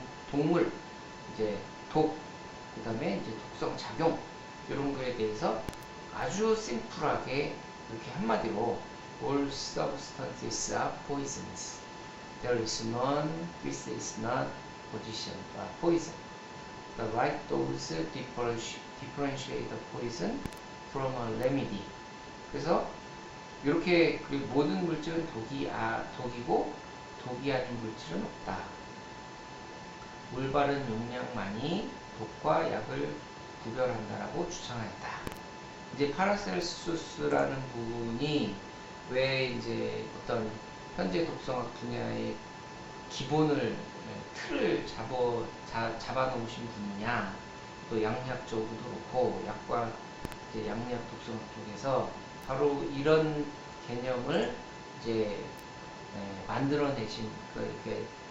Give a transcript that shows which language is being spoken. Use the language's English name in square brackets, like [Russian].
[Korean] 동물, 이제 그 다음에 이제 독성 작용, 이런 거에 대해서 아주 심플하게 이렇게 한마디로 [English] all substances are poisons. There is none which is not poison. The right dose differentiate the poison from a remedy. [Korean] 그래서 이렇게 모든 물질은 독이고 독이 아닌 물질은 없다. 올바른 용량만이 독과 약을 구별한다라고 주장하였다. 이제 파라셀수스라는 분이 왜 이제 어떤 현재 독성학 분야의 기본을 틀을 잡아놓으신 분이냐, 또 양약적으로도 그렇고 약과 이제 양력 독성학 쪽에서 바로 이런 개념을 이제 만들어내신 그